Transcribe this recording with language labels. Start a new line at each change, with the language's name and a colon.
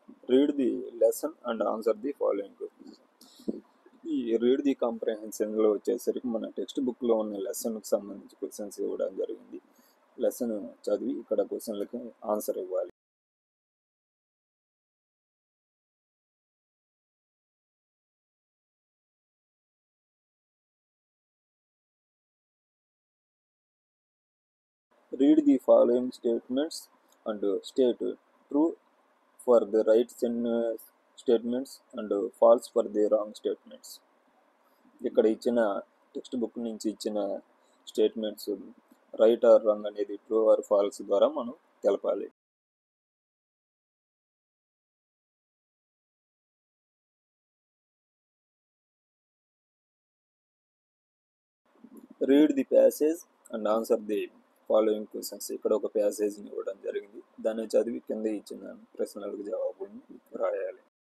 English: Read the lesson and answer the following questions.
Telugu: ఈ read the కాంప్రహెన్షన్లో వచ్చేసరికి మన text బుక్లో ఉన్న లెసన్కి సంబంధించి క్వశ్చన్స్ ఇవ్వడం జరిగింది. లెసన్ చదివి ఇక్కడ క్వశ్చన్లకి ఆన్సర్ ఇవ్వాలి.
English: Read the following statements and state true for the right statements and false for the wrong statements.
Telugu: ఇక్కడ ఇచ్చిన టెక్స్ట్ బుక్ నుంచి ఇచ్చిన స్టేట్మెంట్స్ రైట్ ఆర్ రాంగ్ అనేది ట్రూ ఆర్ ఫాల్స్ ద్వారా మనం తెలపాలి.
English: Read the passage and answer the following questions.
Telugu: ఇక్కడ ఒక ప్యాసేజ్ని ఇవ్వడం జరిగింది. దాన్ని చదివి కింద ఇచ్చిన ప్రశ్నలకు జవాబులను రాయాలి.